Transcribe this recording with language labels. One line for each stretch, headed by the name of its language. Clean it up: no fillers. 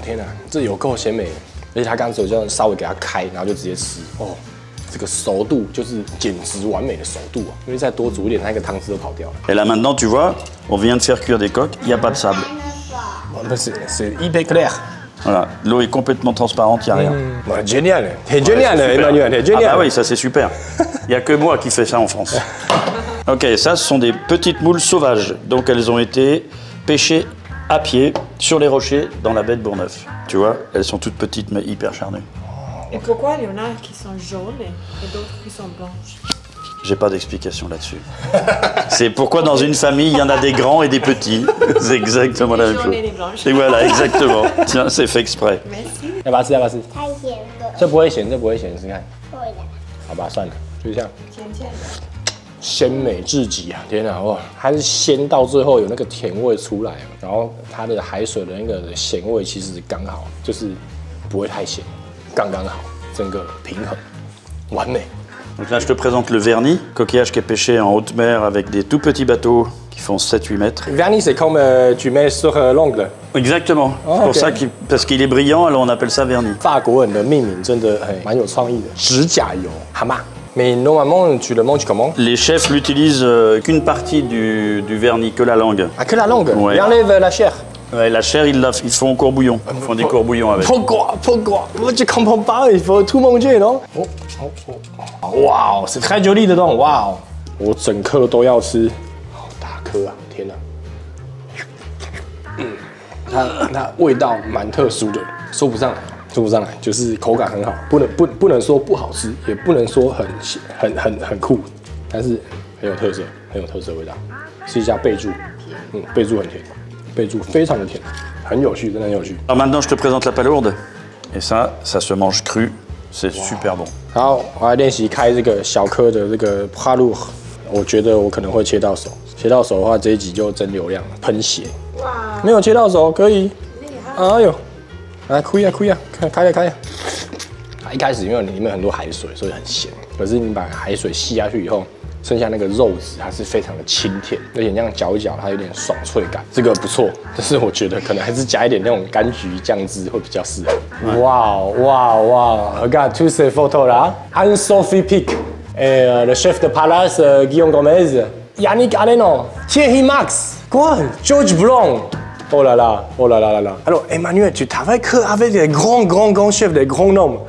Chinese: 天哪，这有够鲜美的，而且它刚才我就稍微给它开，然后就直接吃。哦，这个熟度就是简直完美的熟度啊！因为再多煮一点，它那个汤汁都跑掉了。
French: Et là maintenant, tu vois, on vient de faire cuire des coques, il n'y a pas de sable. C'est hyper clair. Voilà, l'eau est complètement transparente, il n'y a rien. Génial, t'es génial, super. Emmanuel, t'es génial. Ah bah oui, ça c'est super. Il n'y a que moi qui fais ça en France. Ok, ça ce sont des petites moules sauvages. Donc elles ont été pêchées à pied sur les rochers dans la baie de Bourgneuf. Tu vois, elles sont toutes petites mais hyper charnues. Et pourquoi il y en a qui sont jaunes et d'autres qui sont blanches? J'ai pas d'explication là-dessus. C'est pourquoi dans une famille, il y en a des grands et des petits. C'est exactement la même chose. Et voilà, exactement. Tiens, c'est fait exprès. Merci.
Chinese: 要不要吃？要不要吃？太咸了，这不会咸，这不会咸，试试看。会的。好吧，算了，就这样。甜甜的。鲜美至极啊！天哪，哇，它是鲜到最后有那个甜味出来，然后它的海水的那个咸味其实刚好，就是不会太咸，刚刚好，整个平衡，完美。
French: Donc là, je te présente le vernis, coquillage qui est pêché en haute mer avec des tout petits bateaux qui font 7-8 mètres. Vernis, c'est comme tu mets sur l'ongle。 Exactement. Oh, c'est pour ok. ça parce qu'il est brillant, alors on appelle ça vernis.
Chinese: 法国人的命名真的蛮有创意的，指甲油蛤蟆。
French: Mais normalement, tu le manges comment? Les chefs n'utilisent qu'une partie du vernis, que la langue. Ah, que la langue. Ouais. Il enlève la chair. Ouais, la chair, ils font au courbouillon. Ils font des courbouillons avec. Pourquoi? Moi, je comprends pas. Il faut tout manger, non? Oh, oh, oh. Wow, c'est très joli
Chinese: 的东。哇，我整颗都要吃，好大颗啊！天哪，它味道蛮特殊的，说不上来，说不上来，就是口感很好，不能说不好吃，也不能说很酷，但是很有特色，很有特色的味道。试一下备注，备注很甜，备注非常的甜，很有趣，真的很有趣。
French: Alors maintenant, je te présente la palourde. Et ça se mange cru. C'est super bon.
Chinese: 好，我来练习开这个小颗的这个帕路，我觉得我可能会切到手，切到手的话这一集就真流量了，喷血。哇，没有切到手可以，厉害！哎呦，来亏呀亏呀，开呀开呀。一开始因为里面很多海水，所以很咸，可是你把海水吸下去以后。剩下那个肉质，它是非常的清甜，而且这样嚼一嚼，它有点爽脆感，这个不错。但是我觉得可能还是加一点那种柑橘酱汁会比较适合。哇哇哇
French: ！Regarde tous ces photos là. Anne-Sophie Pic, et le chef de Palace Guillaume Gomez, Yannick Aleno, Thierry Max, quoi? George Blanc. Oh là là, oh là là là là. Alors Emmanuel, tu travailles que avec des grands chefs, des grands noms.